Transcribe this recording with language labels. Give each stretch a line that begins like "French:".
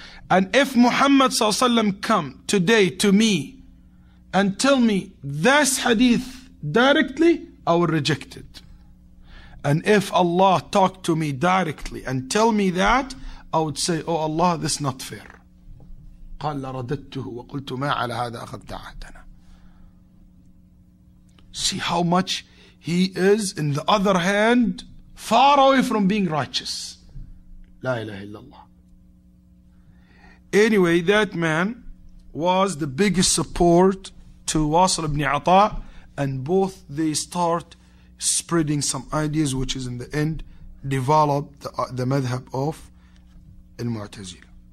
English: And if Muhammad sallallahu alaihi wasallam come today to me and tell me this hadith directly, I will reject it. And if Allah talk to me directly and tell me that, I would say, oh Allah, this is not fair.
Arabic: قال لرددته وقلت ما على هذا أخذت عهدنا.
English: See how much he is, in the other hand, far away from being righteous.
Arabic: La ilaha illallah.
English: Anyway, that man was the biggest support to Wasil ibn Ata, and both they start spreading some ideas which is in the end developed the madhab of Al-Mu'tazila.